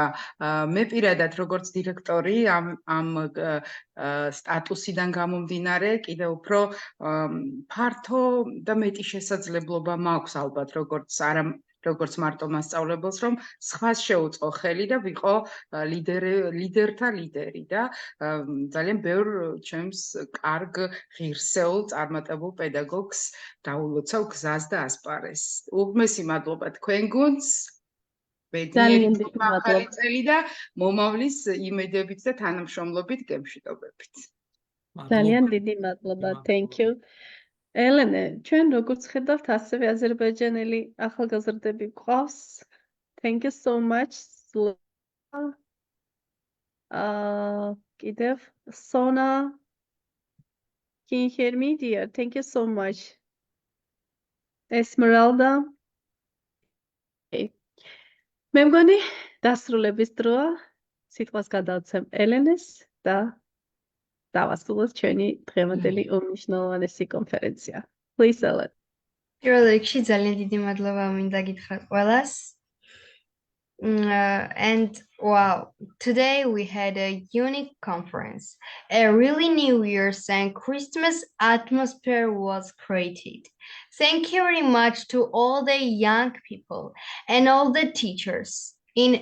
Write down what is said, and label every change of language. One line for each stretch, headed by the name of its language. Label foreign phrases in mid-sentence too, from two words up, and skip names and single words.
Georgian: მე პირადად როგორც დირექტორი ამ სტატუსიდან გამომდინარე კიდევ უფრო ფართო და მეტი შესაძლებლობა მაქვს ალბათ როგორც მარტო მასწავლებელს, რომ სხვას შეუწყო ხელი და ვიყო ლიდერთა ლიდერი და ძალიან ბევრ ჩემს კარგ ღირსეულ წარმატებულ პედაგოგს დაულოცავ გზას და ასპარეზს. უღმესი მადლობა თქვენ გუნდს. ბედნიერი ახალი წელი და მომავლის იმედებით და თანამშრომლობით გემშვიდობებით. ძალიან დიდი მადლობა.
English: Thank you.
Georgian: ელენე, ჩვენ როგორც ხედავთ, ასევე აზერბაიჯანელი ახალგაზრდები გვყავს.
English: Thank you so much. კიდევ Sona, can you hear me, dear? Thank you so much. Esmeralda.
Georgian: მე მგონი დასრულების დროა. სიტყვას გადავცემ ელენეს და დავასრულოთ ჩვენი დღევანდელი უმნიშვნელოვანესი კონფერენცია.
English: Please, Ellen.
Georgian: პირველ რიგში ძალიან დიდი მადლობა მინდა გითხრათ ყველას.
English: And wow, today we had a unique conference. A really New Year's and Christmas atmosphere was created. Thank you very much to all the young people and all the teachers.